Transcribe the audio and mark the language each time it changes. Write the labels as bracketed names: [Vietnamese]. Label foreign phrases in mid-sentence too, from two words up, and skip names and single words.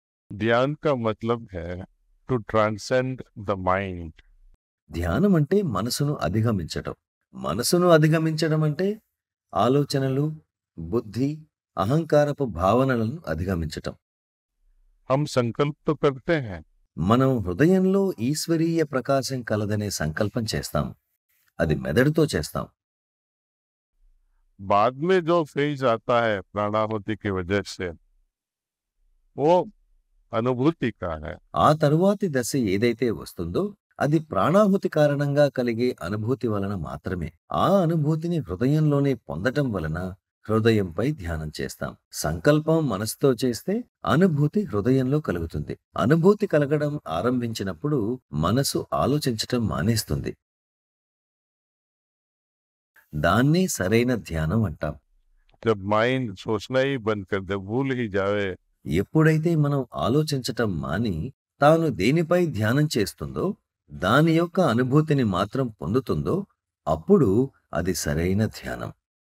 [Hindi] ध्यान का मतलब है [English] to transcend the mind. [Telugu] ధ్యానం అంటే మనసును అధిగమించటం. మనసును అధిగమించడం అంటే ఆలోచనలు, బుద్ధి, అహంకారపు భావనలను అధిగమించటం. [Hindi] हम संकल्प तो करते हैं, [Telugu] మనం హృదయంలో ఈశ్వరీయ ప్రకాశం కలదనే సంకల్పం చేస్తాం. అది మెదడుతో చేస్తాం. [Hindi] बाद में जो फेज आता है प्राणाहुति की वजह से वो अनुभूति का है। [Telugu] ఆ తరువాతి దశ ఏదైతే వస్తుందో అది ప్రాణాహుతి కారణంగా కలిగే అనుభూతి వలన మాత్రమే. ఆ అనుభూతిని హృదయంలోనే పొందటం వలన హృదయంపై ధ్యానం చేస్తాం. సంకల్పం మనసుతో చేస్తే అనుభూతి హృదయంలో కలుగుతుంది. అనుభూతి కలగడం ఆరంభించినప్పుడు మనసు ఆలోచించటం మానేస్తుంది. దాన్నే సరైన ధ్యానం అంటాం. [Hindi] जब माइंड सोचना ही बंद कर दे, भूल ही जाए, [Telugu] ఎప్పుడైతే మనం ఆలోచించటం మాని తాను దేనిపై ధ్యానం చేస్తుందో దాని యొక్క అనుభూతిని మాత్రం పొందుతుందో అప్పుడు అది సరైన ధ్యానం.